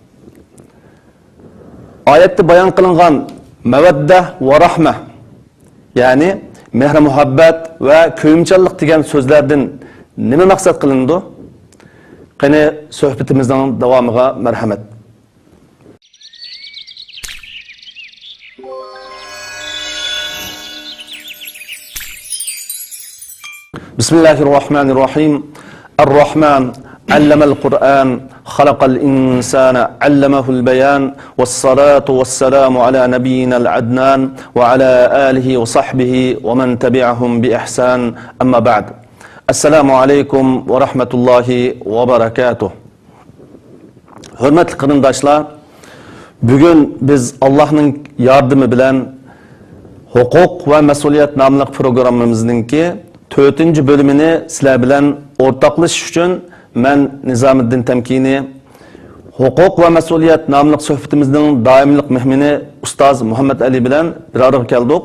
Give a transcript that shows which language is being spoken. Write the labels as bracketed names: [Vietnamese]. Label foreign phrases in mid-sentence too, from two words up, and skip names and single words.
[Uzbek] Oyatda bayon qilingan [Arabic] مودة ورحمة, [Uzbek] ya'ni mehr muhabbat va ko'yimchanlik degan so'zlardan nima maqsad qilindi? Qani suhbatimizning davomiga marhamat. [Arabic] بسم الله الرحمن الرحيم. الرحمن علم القرآن خلق الإنسان علمه البيان, والصلاة والسلام على نبينا العدنان وعلى آله وصحبه ومن تبعهم بإحسان. أما بعد. السلام عليكم ورحمة الله وبركاته. [Uzbek] Hürmetli qarindoshlar, bugun biz Allohning yordami bilan huquq va mas'uliyat nomli programmamizning 4-bölümini sizlar bilan o'rtoqlashish uchun men Nizomiddin Tamkini huquq va mas'uliyat nomli suhbatimizning doimlik mehmoni ustoz Muhammad Ali bilan bir araya keldik.